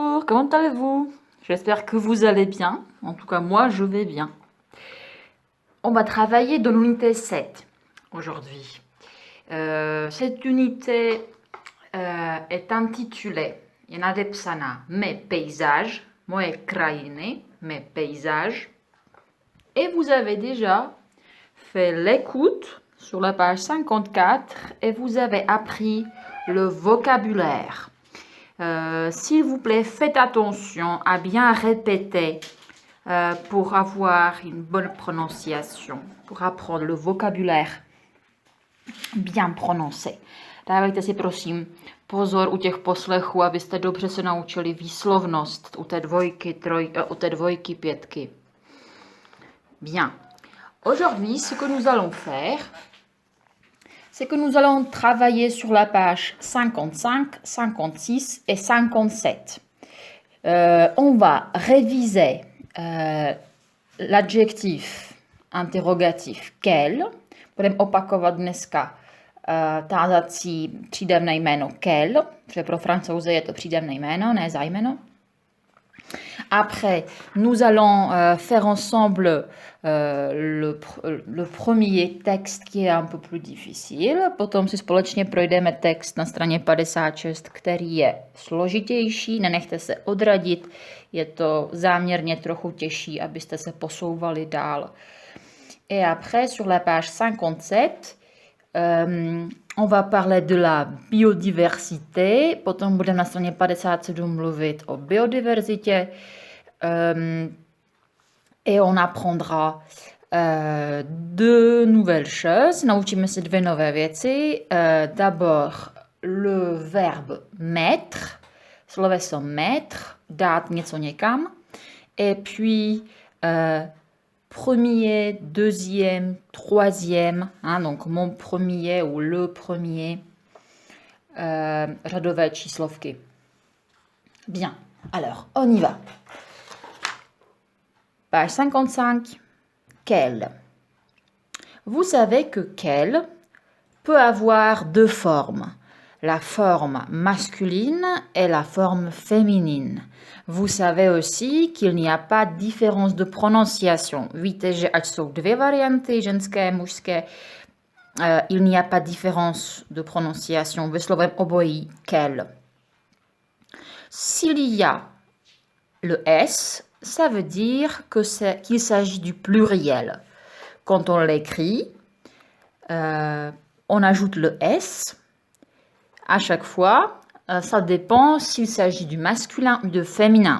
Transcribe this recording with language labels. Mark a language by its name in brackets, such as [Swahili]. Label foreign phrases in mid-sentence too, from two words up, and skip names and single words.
[French] comment allez-vous? J'espère que vous allez bien. En tout cas, moi, je vais bien. On va travailler dans l'unité 7 aujourd'hui. Cette unité est intitulée, [Czech] je je nadepsaná [French] Mes paysages, [Czech] moje krajiny, [French] mes paysages. Et vous avez déjà fait l'écoute sur la page 54 et vous avez appris le vocabulaire. S'il vous plaît, faites attention à bien répéter pour avoir une bonne prononciation, pour apprendre le vocabulaire bien prononcé. [Czech] Dávejte si prosím pozor u těch poslechů, abyste dobře se naučili výslovnost u té dvojky, pětky. [French] Bien. Aujourd'hui, ce que nous allons faire, c'est que nous allons travailler sur la page 55, 56 et 57. On va réviser l'adjectif interrogativ quel. [Czech] Budeme opakovat dneska tázací přídavné jméno quel, protože pro Francouze je to přídavné jméno, ne zájmeno. [French] Après, nous allons faire ensemble le premier texte qui est un peu plus difficile. [Czech] Potom si společně projdeme text na straně 56, který je složitější. Nenechte se odradit, je to záměrně trochu těžší, abyste se posouvali dál. [French] Et après, sur la page 57, on va parler de la biodiversité. [Czech] Potom budeme na straně 57 mluvit o biodiverzitě. [French] Et on apprendra deux nouvelles choses. [Czech] Naučíme se dvě nové věci. [French] D'abord, le verbe mettre, sloveso mettre, [Czech] dát něco někam. [French] Et puis, premier, deuxième, troisième, donc mon premier ou le premier, [Czech] řadové číslovky. [French] Bien, alors, on y va. Page 55, quel. Vous savez que quel peut avoir deux formes, la forme masculine et la forme féminine. Vous savez aussi qu'il n'y a pas de différence de prononciation. [Czech] Víte, že ať jsou dvě varianty, ženské, mužské, [French] il n'y a pas de différence de prononciation. [Czech] Vyslovujeme obojí quel. [French] S'il y a le S, ça veut dire qu'il s'agit du pluriel. Quand on l'écrit, on ajoute le S. À chaque fois, ça dépend s'il s'agit du masculin ou du féminin.